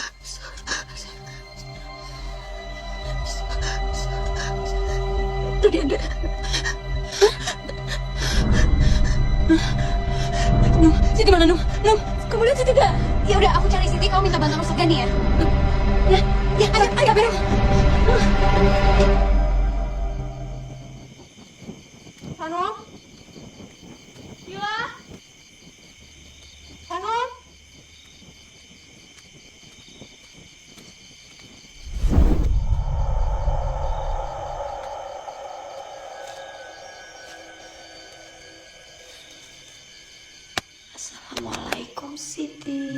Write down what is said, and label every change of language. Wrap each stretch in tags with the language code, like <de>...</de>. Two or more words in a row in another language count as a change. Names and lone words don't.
<id>Tadi ada. Num, Siti mana Num? Num, kamu lihat Siti gak? Ya udah, aku cari Siti. Kamu minta bantuan Ustaz Gani ya? Ya, ya, ayo, Bero. Hanum? Gila? Hanum? Assalamualaikum Siti.</id>